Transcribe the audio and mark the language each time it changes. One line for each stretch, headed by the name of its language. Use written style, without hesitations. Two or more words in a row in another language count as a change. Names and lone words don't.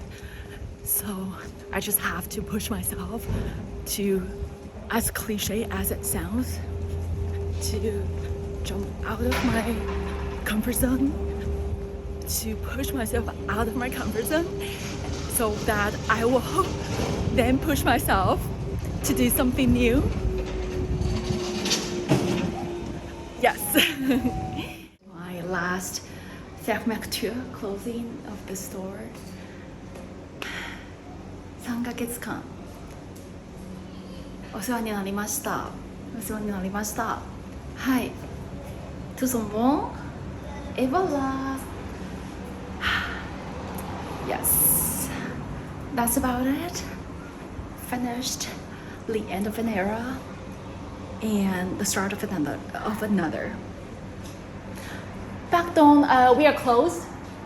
English: So I just have to push myself to, as cliche as it sounds, to jump out of my comfort zone, to push myself out of my comfort zone, so that I will then push myself to do something new. Yes. My last fermeture, closing of the store.
Japanese: 3 ヶ月間お世話になりました。お世話になりました。はい。
French: Tout son bon. Et voilà.
English: Yes. That's about it. Finished the end of an era and the start of another. Back down, we are closed.